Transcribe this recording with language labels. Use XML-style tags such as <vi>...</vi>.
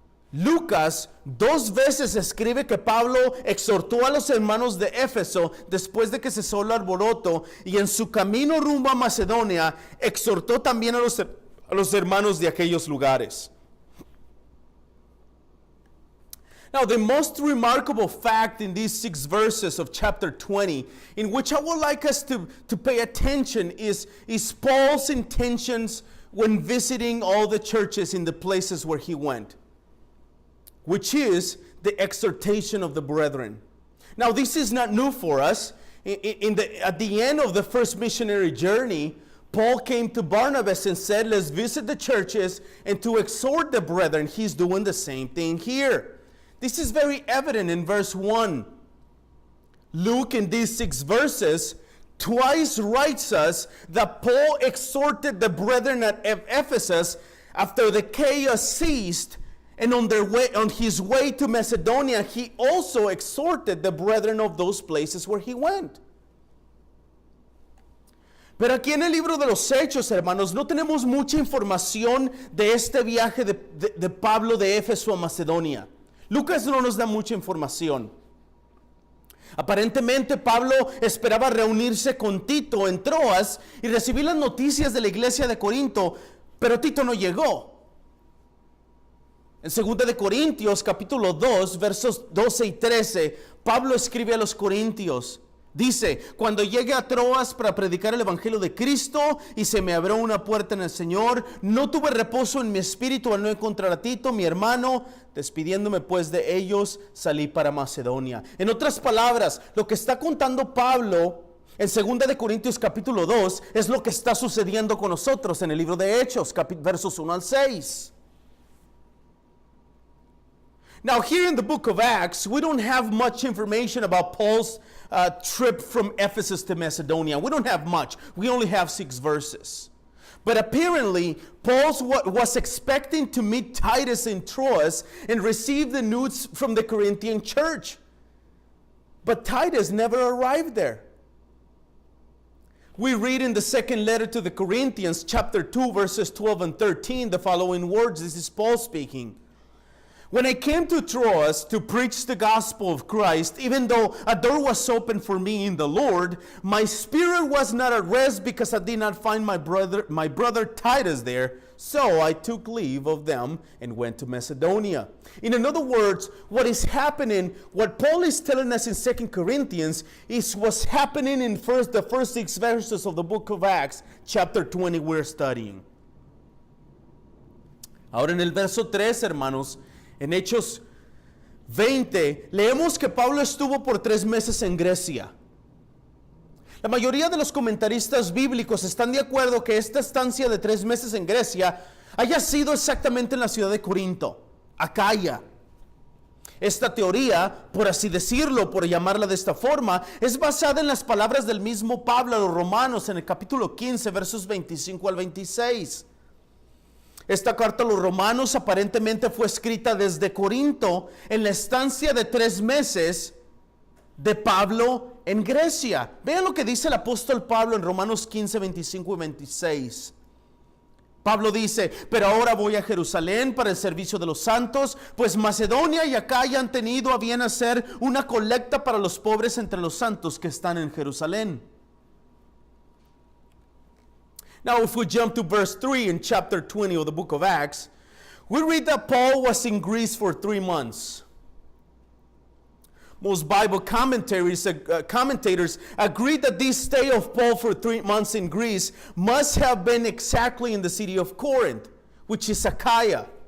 <es>Lucas 2 veces escribe que Pablo exhortó a los hermanos de Éfeso después de que cesó el alboroto, y en su camino rumbo a Macedonia exhortó también a los hermanos de aquellos lugares.</es> <en>Now, the most remarkable fact in these 6 verses of chapter 20, in which I would like us to pay attention, is Paul's intentions when visiting all the churches in the places where he went, which is the exhortation of the brethren. Now, this is not new for us. At the end of the first missionary journey, Paul came to Barnabas and said, let's visit the churches and to exhort the brethren. He's doing the same thing here. This is very evident in verse 1. Luke, in these 6 verses, twice writes us that Paul exhorted the brethren at Ephesus after the chaos ceased, and on his way to Macedonia, he also exhorted the brethren of those places where he went.</en> <es>Pero aquí en el libro de los Hechos, hermanos, no tenemos mucha información de este viaje de Pablo de Éfeso a Macedonia. Lucas no nos da mucha información. Aparentemente Pablo esperaba reunirse con Tito en Troas y recibir las noticias de la iglesia de Corinto, pero Tito no llegó. En 2 de Corintios capítulo 2 versos 12 y 13, Pablo escribe a los corintios. Dice, cuando llegue a Troas para predicar el evangelio de Cristo y se me abrió una puerta en el Señor, no tuve reposo en mi espíritu al no encontrar a Tito, mi hermano. Despidiéndome pues de ellos, salí para Macedonia. En otras palabras, lo que está contando Pablo en 2 de Corintios capítulo 2 es lo que está sucediendo con nosotros en el libro de Hechos, versos 1 al 6.</es> <en>Now, here in the book of Acts, we don't have much information about Paul's trip from Ephesus to Macedonia. We don't have much. We only have 6 verses. But apparently, Paul was expecting to meet Titus in Troas and receive the news from the Corinthian church. But Titus never arrived there. We read in the second letter to the Corinthians, chapter 2, verses 12 and 13, the following words. This is Paul speaking. When I came to Troas to preach the gospel of Christ, even though a door was open for me in the Lord, my spirit was not at rest because I did not find my brother Titus there. So I took leave of them and went to Macedonia. In other words, what is happening, what Paul is telling us in 2 Corinthians is what's happening in the first 6 verses of the book of Acts, chapter 20 we're studying.</en> <es>Ahora en el verso 3, hermanos, en Hechos 20, leemos que Pablo estuvo por 3 meses en Grecia. La mayoría de los comentaristas bíblicos están de acuerdo que esta estancia de 3 meses en Grecia haya sido exactamente en la ciudad de Corinto, Acaya. Esta teoría, por así decirlo, por llamarla de esta forma, es basada en las palabras del mismo Pablo a los romanos en el capítulo 15, versos 25 al 26. Esta carta a los romanos aparentemente fue escrita desde Corinto en la estancia de 3 meses de Pablo en Grecia. Vean lo que dice el apóstol Pablo en Romanos 15, 25 y 26. Pablo dice, pero ahora voy a Jerusalén para el servicio de los santos, pues Macedonia y Acaya han tenido a bien hacer una colecta para los pobres entre los santos que están en Jerusalén.</es> <en>Now, if we jump to verse 3 in chapter 20 of the book of Acts, we read that Paul was in Greece for 3 months. Most Bible commentators agree that this stay of Paul for 3 months in Greece must have been exactly in the city of Corinth, which is Achaia.</en>